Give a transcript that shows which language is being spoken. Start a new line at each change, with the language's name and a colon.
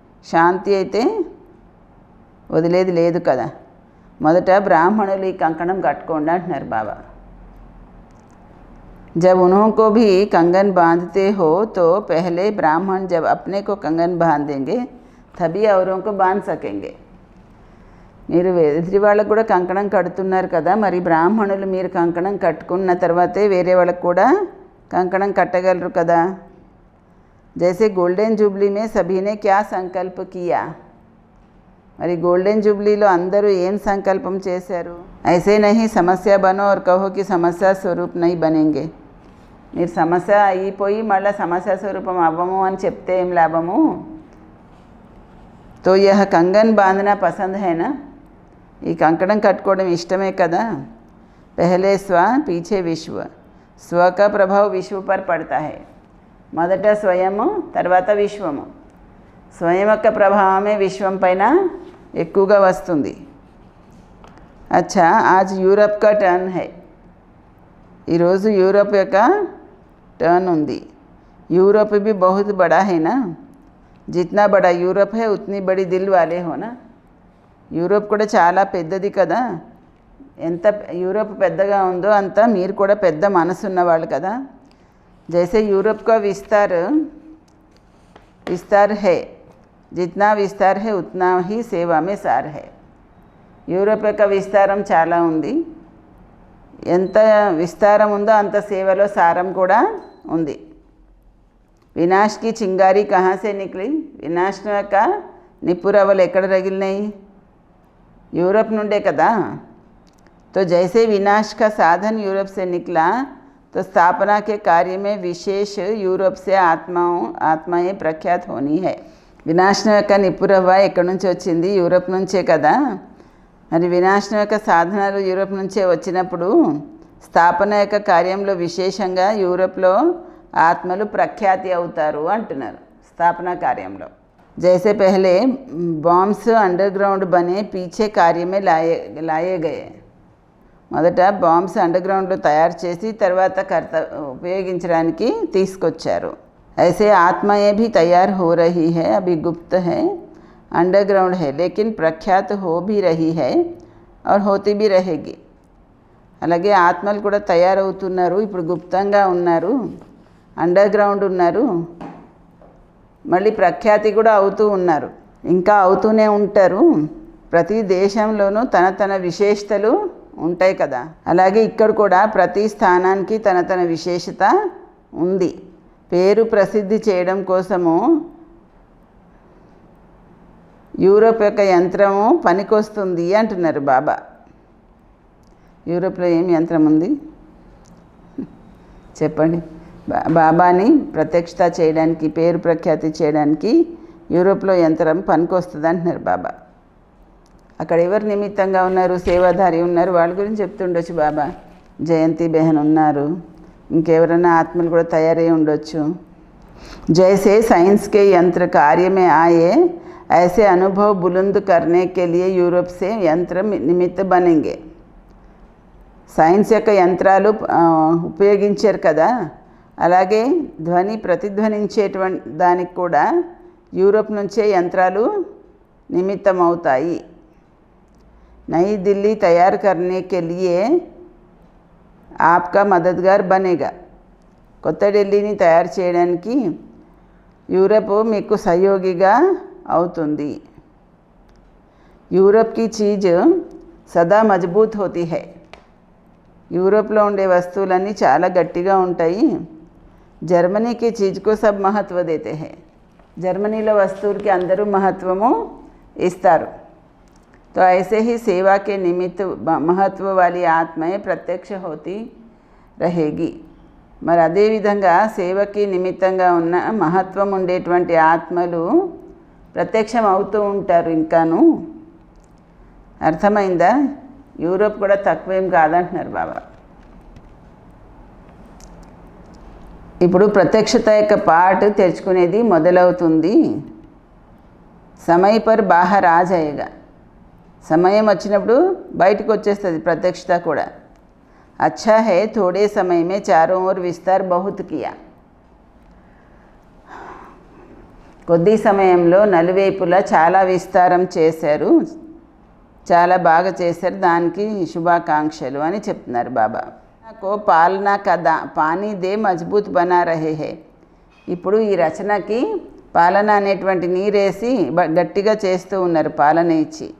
Telugu: శాంతి అయితే వదిలేది లేదు కదా. మొదట బ్రాహ్మణులు ఈ కంకణం కట్టుకోండి అంటున్నారు బాబా.
Hindi: जब उन्होंने भी कंगन बांधते हो तो पहले ब्राह्मण जब अपने को कंगन बांध देंगे तभी औरों को बांध सकेंगे.
Telugu: మీరు ఎదుటి వాళ్ళకు కూడా కంకణం కడుతున్నారు కదా, మరి బ్రాహ్మణులు మీరు కంకణం కట్టుకున్న తర్వాతే వేరే వాళ్ళకు కూడా కంకణం కట్టగలరు కదా.
Hindi: जैसे गोल्डन जुबली में सभी ने क्या संकल्प किया.
Telugu: మరి గోల్డెన్ జూబ్లీలో అందరూ ఏం సంకల్పం చేశారు.
Hindi: ऐसे नहीं समस्या बनो और कहो कि समस्या स्वरूप नहीं बनेंगे.
Telugu: మీరు సమస్య అయిపోయి మళ్ళీ సమస్య స్వరూపం అవ్వము అని చెప్తే ఏం లాభము.
Hindi: तो यह कंगन बांधना पसंद है ना.
Telugu: ఈ కంకణం కట్టుకోవడం ఇష్టమే కదా.
Hindi: पहले स्व पीछे विश्व. स्व का प्रभाव विश्व पर पड़ता है.
Telugu: మొదట స్వయము తర్వాత విశ్వము. స్వయం యొక్క ప్రభావమే విశ్వం పైన ఎక్కువగా వస్తుంది.
Hindi: अच्छा आज यूरोप का टर्न है.
Telugu: ఈరోజు యూరోప్ యొక్క टर्न ఉంది.
Hindi: यूरोप भी बहुत बड़ा है ना. जितना बड़ा यूरोप है उतनी बड़ी दिल वाले हो ना.
Telugu: యూరోప్ కూడా చాలా పెద్దది కదా. ఎంత యూరోప్ పెద్దగా ఉందో అంత మీరు కూడా పెద్ద మనసు ఉన్నవాళ్ళు కదా.
Hindi: जैसे यूरोप का विस्तार है, जितना विस्तार है उतना ही सेवा में सार है.
Telugu: యూరోప్ యొక్క విస్తారం చాలా ఉంది, ఎంత విస్తారం ఉందో అంత సేవలో సారం కూడా ఉంది.
Hindi: వినాష్ కి చింగారి కహా సే నిక్లి.
Telugu: వినాశ్ యొక్క నిప్పురవ్వలు ఎక్కడ రగిలినాయి, యూరోప్ నుండే కదా.
Hindi: तो जैसे विनाश का साधन यूरोप से निकला तो स्थापना के कार्य में विशेष यूरोप से आत्माएं प्रख्यात होनी है.
Telugu: వినాశనం యొక్క నిప్పురవ్వ ఎక్కడి నుంచి వచ్చింది, యూరోప్ నుంచే కదా. మరి వినాశనం యొక్క సాధనాలు యూరోప్ నుంచే వచ్చినప్పుడు స్థాపన యొక్క కార్యంలో విశేషంగా యూరోప్లో ఆత్మలు ప్రఖ్యాతి అవుతారు అంటున్నారు. స్థాపన కార్యంలో
Hindi: जैसे पहले बॉम्ब्स अंडरग्राउंड बने पीछे कार्य में लाए गए.
Telugu: మొదట బాంబ్స్ అండర్గ్రౌండ్లో తయారు చేసి తర్వాత ఉపయోగించడానికి తీసుకొచ్చారు.
Hindi: ऐसे आत्माएं भी तैयार हो रही है. अभी गुप्त है, अंडरग्राउंड है, लेकिन प्रख्यात हो भी रही है और होती भी रहेगी.
Telugu: అలాగే ఆత్మలు కూడా తయారవుతున్నారు. ఇప్పుడు గుప్తంగా ఉన్నారు, అండర్గ్రౌండ్ ఉన్నారు, మళ్ళీ ప్రఖ్యాతి కూడా అవుతూ ఉన్నారు, ఇంకా అవుతూనే ఉంటారు. ప్రతి దేశంలోనూ తన విశేషతలు ఉంటాయి కదా. అలాగే ఇక్కడ కూడా ప్రతి స్థానానికి తన విశేషత ఉంది. పేరు ప్రసిద్ధి చేయడం కోసము యూరోప్ యొక్క యంత్రము పనికొస్తుంది అంటున్నారు బాబా. యూరోప్లో ఏం యంత్రం ఉంది చెప్పండి? బాబాని ప్రత్యక్షత చేయడానికి, పేరు ప్రఖ్యాతి చేయడానికి యూరోప్లో యంత్రం పనికొస్తుంది అంటున్నారు బాబా. అక్కడ ఎవరు నిమిత్తంగా ఉన్నారు? సేవాధారి ఉన్నారు, వాళ్ళ గురించి చెప్తుండొచ్చు బాబా. జయంతి బెహన్ ఉన్నారు, ఇంకెవరైనా ఆత్మలు కూడా తయారై ఉండొచ్చు.
Hindi: जैसे साइंस के यंत्र कार्य में आए ऐसे अनुभव बुलंद करने के लिए यूरोप से यंत्र निमित्त बनेंगे.
Telugu: సైన్స్ యొక్క యంత్రాలు ఉపయోగించారు కదా, అలాగే ధ్వని ప్రతిధ్వనించేటువంటి దానికి కూడా యూరోప్ నుంచే యంత్రాలు నిమిత్తం అవుతాయి.
Hindi: नई दिल्ली तैयार करने के लिए आपका मददगार बनेगा.
Telugu: కొత్త ఢిల్లీని తయారు చేయడానికి యూరప్ మీకు సహయోగిగా అవుతుంది.
Hindi: యూరప్ की चीज़ సదా మజబూత్ होती है.
Telugu: యూరోప్లో ఉండే వస్తువులన్నీ చాలా గట్టిగా ఉంటాయి.
Hindi: జర్మనీకి చీజ్కు సబ్ మహత్వ దేతే హై.
Telugu: జర్మనీలో వస్తువులకి అందరూ మహత్వము ఇస్తారు.
Hindi: तो ऐसे ही सेवा के निमित्त महत्व वाली आत्माएं प्रत्यक्ष होती रहेगी.
Telugu: మరి అదేవిధంగా సేవకి నిమిత్తంగా ఉన్న మహత్వం ఉండేటువంటి ఆత్మలు ప్రత్యక్షం అవుతూ ఉంటారు ఇంకాను. అర్థమైందా? యూరోప్ కూడా తక్కువేం కాదంటున్నారు బాబా. ఇప్పుడు ప్రత్యక్షత యొక్క పార్ట్ తెరుచుకునేది మొదలవుతుంది.
Hindi: సమయ పర్ బాహర్ ఆ జాయేగా.
Telugu: సమయం వచ్చినప్పుడు బయటకు వచ్చేస్తుంది ప్రత్యక్షత కూడా.
Hindi: अच्छा है थोड़े समय में चारों ओर विस्तार बहुत किया.
Telugu: కొద్ది సమయంలో నలువైపులా చాలా విస్తారం చేశారు, చాలా బాగా చేశారు, దానికి శుభాకాంక్షలు అని చెప్తున్నారు బాబా.
Hindi: నాకు పాలనా కదా పానీ దే మజబూత్ బనా రహే హే.
Telugu: ఇప్పుడు ఈ రచనకి పాలన అనేటువంటి నీరేసి గట్టిగా చేస్తూ ఉన్నారు, పాలన ఇచ్చి.